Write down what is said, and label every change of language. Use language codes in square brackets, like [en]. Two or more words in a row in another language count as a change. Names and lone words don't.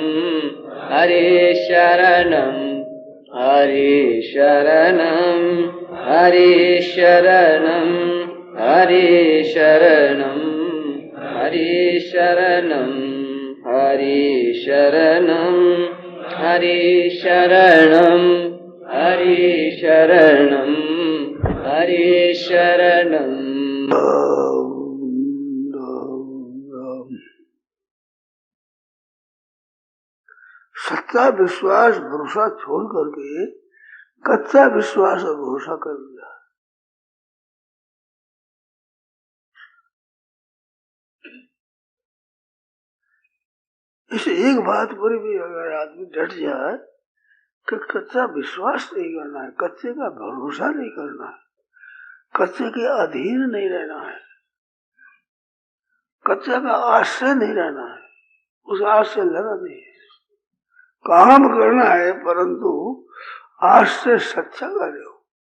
[sa] हरे शरणं हरे शरणं हरे शरणं हरे शरणं हरे शरणं हरे शरणं हरे शरणं हरे शरणं हरे शरणं [hi] सच्चा विश्वास भरोसा छोड़ करके कच्चा विश्वास और भरोसा कर लिया। इस एक बात पर भी अगर आदमी डट जाए कि कच्चा विश्वास नहीं करना है, कच्चे का भरोसा नहीं करना है, कच्चे के अधीन नहीं रहना है, कच्चे का आश्रय नहीं रहना है, उस आश्रय लेना नहीं है, काम करना है परंतु आश्रय सच्चा करे हो।